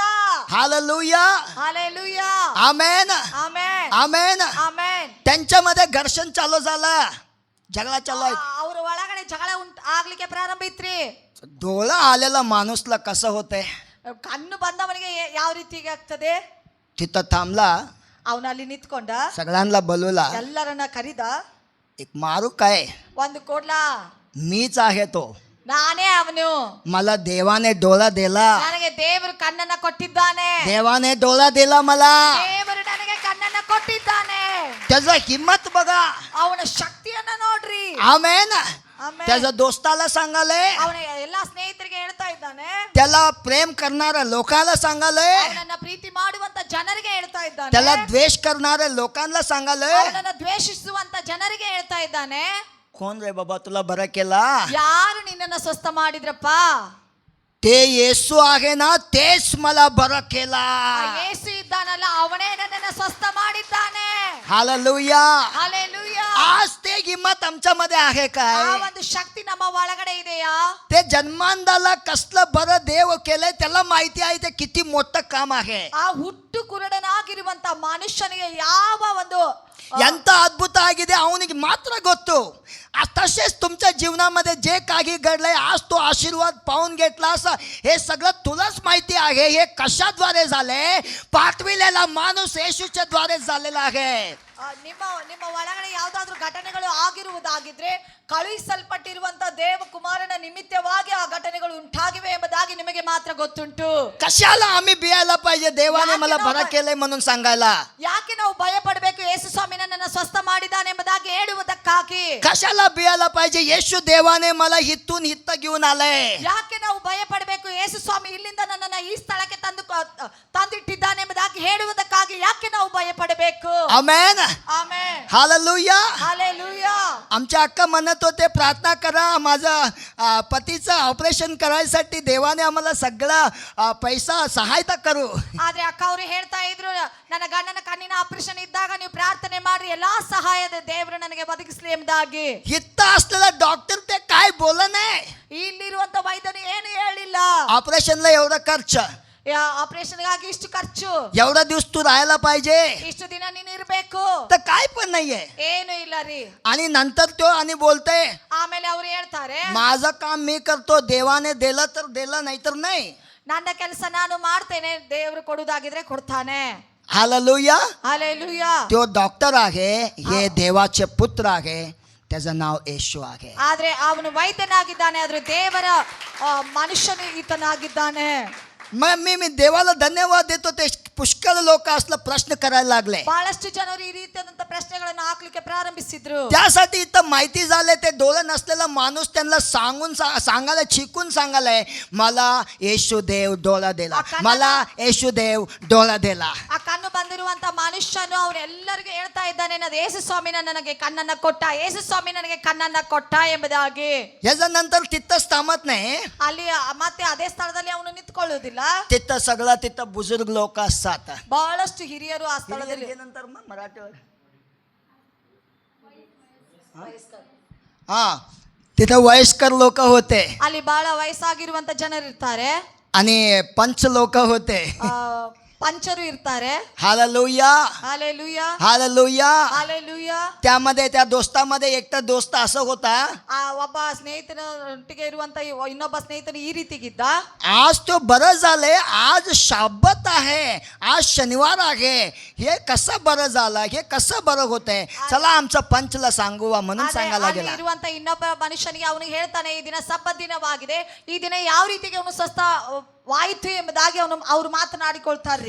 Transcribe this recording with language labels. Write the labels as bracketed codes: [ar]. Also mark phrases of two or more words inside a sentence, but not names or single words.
[mr] हालेलुया. हालेलुया. आमेन. [kn] ಆಮೆನ್. [mr] आमेन. [kn] ಆಮೆನ್. [mr] त्यांच्यामध्ये घर्षण चालू झालं, झगडा चालू आहे. [kn] ಅವ್ರ ಒಳಗಡೆ ಜಗಳ ಆಗ್ಲಿಕ್ಕೆ ಪ್ರಾರಂಭ ಇತ್ರಿ. [mr] डोळा आलेला माणूसला कसं होतंय? [kn] ಕಣ್ಣು ಬಂದವನಿಗೆ ಯಾವ ರೀತಿಗೆ ಆಗ್ತದೆ? [mr] तिथं थांबला, [kn] ಅವನಲ್ಲಿ ನಿಂತ್ಕೊಂಡ, [mr] सगळ्यांना बोलवला, [kn] ಎಲ್ಲರನ್ನ ಕರಿದ, [mr] एक मारू काय, [kn] ಒಂದು ಕೊಡ್ಲಾ, [mr] मीच आहे तो, [kn] ನಾನೇ ಅವನು. [mr] मला देवाने डोळा दिला, [kn] ನನಗೆ ದೇವರು ಕಣ್ಣನ್ನ ಕೊಟ್ಟಿದ್ದಾನೆ. [mr] देवाने डोळा दिला मला. [kn] ದೇವರು ನನಗೆ ಕಣ್ಣನ್ನ ಕೊಟ್ಟಿದ್ದಾನೆ. [mr] त्याचा हिम्मत बघा. [kn] ಅವನ ಶಕ್ತಿಯನ್ನ ನೋಡ್ರಿ. [mr] आमेन. [kn] ಆಮೆನ್. [mr] त्याच्या दोस्ताला सांगाले, [kn] ಅವನ ಎಲ್ಲಾ ಸ್ನೇಹಿತರಿಗೆ ಹೇಳ್ತಾ ಇದ್ದಾನೆ, [mr] त्याला प्रेम करणाऱ्या लोकांना सांगाले, [kn] ಅವನನ್ನ ಪ್ರೀತಿ ಮಾಡುವಂತ ಜನರಿಗೆ ಹೇಳ್ತಾ ಇದ್ದಾನೆ, [mr] त्याला द्वेष करणाऱ्या लोकांना सांगाले. [kn] ಅವನನ್ನ ದ್ವೇಷಿಸುವಂತ ಜನರಿಗೆ ಹೇಳ್ತಾ ಇದ್ದಾನೆ, [mr] कोण रे बाबा तुला बरं केला? [kn] ಯಾರು ನಿನ್ನನ್ನ ಸ್ವಸ್ಥ ಮಾಡಿದ್ರಪ್ಪ? [mr] ते येसू आहे ना, तेच मला बरं केला. [kn] ಆ ಯೇಸು ಇದ್ದಾನಲ್ಲ, ಅವನೇ ನನ್ನನ್ನ ಸ್ವಸ್ಥ ಮಾಡಿದ್ದಾನೆ. [mr] हालेलुया. [kn] ಹಾಲೆಲೂಯಾ. [mr] आज ते हिम्मत आमच्यामध्ये आहे [kn] ಆ [mr] काय? [kn] ಒಂದು ಶಕ್ತಿ ನಮ್ಮ ಒಳಗಡೆ ಇದೆಯಾ? [mr] ते जन्मांदाला कसलं बरं देव केलंय त्याला माहिती आहे ते किती मोठं काम आहे. [kn] ಆ ಹುಟ್ಟು ಕುರುಡನಾಗಿರುವಂತ ಮನುಷ್ಯನಿಗೆ ಯಾವ ಒಂದು ಎಂತ ಅದ್ಭುತ ಆಗಿದೆ ಅವನಿಗೆ ಮಾತ್ರ ಗೊತ್ತು. [mr] तसेच तुमच्या जीवनामध्ये जे काही घडलंय आज तो आशीर्वाद पाहून घेतला असं हे सगळं तुलाच माहिती आहे. हे कशाद्वारे झाले? पाठविलेला माणूस येशूच्या द्वारे झालेला आहे. [kn] ನಿಮ್ಮ ಒಳಗಡೆ ಯಾವ್ದಾದ್ರು ಘಟನೆಗಳು ಆಗಿರುವುದಾಗಿದ್ರೆ ಕಳುಹಿಸಲ್ಪಟ್ಟಿರುವಂತ ದೇವ ಕುಮಾರನ ನಿಮಿತ್ತವಾಗಿ ಆ ಘಟನೆಗಳು ಉಂಟಾಗಿವೆ ಎಂಬುದಾಗಿ ನಿಮಗೆ ಮಾತ್ರ ಗೊತ್ತುಂಟು. [mr] कशाला आम्ही बियायला पाहिजे देवाने मला बरं केलंय म्हणून सांगायला? [kn] ಯಾಕೆ ನಾವು ಭಯ ಪಡಬೇಕು? ಯೇಸು ಸ್ವಾಮಿ ನನ್ನನ್ನು ಸ್ವಸ್ಥ ಮಾಡಿದ್ದಾನೆ ಎಂಬುದಾಗಿ ಹೇಳುವುದಕ್ಕಾಗಿ. [mr] कशाला बियायला पाहिजे? येशू देवाने मला हितून हित घेऊन आलंय. [kn] ಯಾಕೆ ನಾವು ಭಯ ಪಡಬೇಕು? ಯೇಸು ಸ್ವಾಮಿ ಇಲ್ಲಿಂದ ನನ್ನನ್ನ ಈ ಸ್ಥಳಕ್ಕೆ ತಂದಿಟ್ಟಿದ್ದಾನೆ ಎಂಬುದಾಗಿ ಹೇಳುವುದಕ್ಕಾಗಿ ಯಾಕೆ ನಾವು ಭಯ ಪಡಬೇಕು? [mr] आमेन. [kn] ಆಮೆನ್. [mr] हालेलुया. हालेलुया. आमच्या अक्का म्हणत होते प्रार्थना करा, माझं पतीचं ऑपरेशन करायसाठी देवाने आम्हाला सगळा पैसा सहायता करू. [kn] ಆದ್ರೆ ಅಕ್ಕ ಅವರು ಹೇಳ್ತಾ ಇದ್ರು, ನನ್ನ ಗಂಡನ ಕಣ್ಣಿನ ಆಪರೇಷನ್ ಇದ್ದಾಗ ನೀವು ಪ್ರಾರ್ಥನೆ ಮಾಡ್ರಿ, ಎಲ್ಲಾ ಸಹಾಯದ ದೇವರು ನನಗೆ ಒದಗಿಸ್ಲಿ ಎಂಬುದಾಗಿ. [mr] इथं असलेला डॉक्टर ते काय बोल नाही. [kn] ಇಲ್ಲಿರುವಂತ ವೈದ್ಯರು ಏನು ಹೇಳಿಲ್ಲ. [mr] ऑपरेशनला एवढा खर्च, [kn] ಆಪರೇಷನ್ ಗಾಗಿ ಇಷ್ಟು ಖರ್ಚು, [mr] एवढा दिवस तू राहायला पाहिजे, [kn] ಇಷ್ಟು ದಿನ ನೀನು ಇರ್ಬೇಕು, [mr] तर काय पण नाहीये. [kn] ಏನು ಇಲ್ಲ ರೀ. [mr] आणि नंतर तो आणि बोलते, [kn] ಆಮೇಲೆ ಅವ್ರು ಹೇಳ್ತಾರೆ, [mr] माझं काम मी करतो, देवाने दिलं तर दिलं नाही तर नाही. [kn] ನನ್ನ ಕೆಲಸ ನಾನು ಮಾಡ್ತೇನೆ, ದೇವರು ಕೊಡುವುದಾಗಿದ್ರೆ ಕೊಡ್ತಾನೆ. [mr] हालेलुया. हालेलुया. तो डॉक्टर आहे, हे देवाचे पुत्र आहे, त्याचं नाव येशू आहे. [kn] ಆದ್ರೆ ಅವನು ವೈದ್ಯನಾಗಿದ್ದಾನೆ, ಆದ್ರೆ ದೇವರ ಮನುಷ್ಯನು ಈತನಾಗಿದ್ದಾನೆ. [mr] मी देवाला धन्यवाद देतो. ते पुष्कळ लोक असलं प्रश्न करायला लागले. [kn] ಬಹಳಷ್ಟು ಜನರು ಈ ರೀತಿಯಾದಂತ ಪ್ರಶ್ನೆಗಳನ್ನು ಹಾಕ್ಲಿಕ್ಕೆ ಪ್ರಾರಂಭಿಸಿದ್ರು. [mr] त्यासाठी इथं माहिती झाले ते डोळा नसलेला माणूस त्यांना सांगायला शिकून सांगायलाय, मला येशू देव डोळा दिला, मला येशू देव डोळा दिला. [kn] ಆ ಕಣ್ಣು ಬಂದಿರುವಂತ ಮನುಷ್ಯನು ಅವರೆಲ್ಲರಿಗೂ ಹೇಳ್ತಾ ಇದ್ದಾನೆ, ನನ್ನ ಯೇಸು ಸ್ವಾಮಿ ನನಗೆ ಕಣ್ಣನ್ನ ಕೊಟ್ಟ, ಯೇಸು ಸ್ವಾಮಿ ನನಗೆ ಕಣ್ಣನ್ನ ಕೊಟ್ಟ ಎಂಬುದಾಗಿ. [mr] याच्यानंतर तिथंच थांबत नाही. [kn] ಅಲ್ಲಿ ಮತ್ತೆ ಅದೇ ಸ್ಥಳದಲ್ಲಿ ಅವನು ನಿಂತ್ಕೊಳ್ಳುವುದಿಲ್ಲ. [mr] तिथं सगळं तिथं बुजुर्ग लोक असतात. [kn] ಬಹಳಷ್ಟು ಹಿರಿಯರು ಆ ಸ್ಥಳದಲ್ಲಿ. [mr] नंतर मग मराठीवर हा तिथं वयस्कर लोक होते [kn] ಅಲ್ಲಿ ಬಹಳ ವಯಸ್ಸಾಗಿರುವಂತ ಜನರು ಇರ್ತಾರೆ. [mr] आणि पंच लोक होते. [kn] ಪಂಚರು ಇರ್ತಾರೆ [mr] हालेलुया हालेलुया हालेलुया हालेलुया त्यामध्ये त्या दोस्तामध्ये एकटा दोस्त असं होता [kn] ಆ ಒಬ್ಬ ಸ್ನೇಹಿತನೊಟ್ಟಿಗೆ ಇರುವಂತ ಇನ್ನೊಬ್ಬ ಸ್ನೇಹಿತನು ಈ ರೀತಿಗಿದ್ದ [mr] आज तो बरं झालंय आज शाबत आहे आज शनिवार आहे हे कसं बरं झालं हे कसं बरं होतंय चला आमचं पंचला सांगूवा म्हणून [kn] ಆದ್ರೆ [mr] सांगायला [kn] ಅಲ್ಲಿ [mr] गेला [kn] ಇರುವಂತ ಇನ್ನೊಬ್ಬ ಮನುಷ್ಯನಿಗೆ ಅವನಿಗೆ ಹೇಳ್ತಾನೆ ಈ ದಿನ ಸಬ್ಬತ್ ದಿನವಾಗಿದೆ ಈ ದಿನ ಯಾವ ರೀತಿಗೆ ಅವನು ಸ್ವಸ್ಥ ವಾಯಿತು ಎಂಬುದಾಗಿ ಅವ್ರು ಮಾತನಾಡಿಕೊಳ್ತಾರ್ರಿ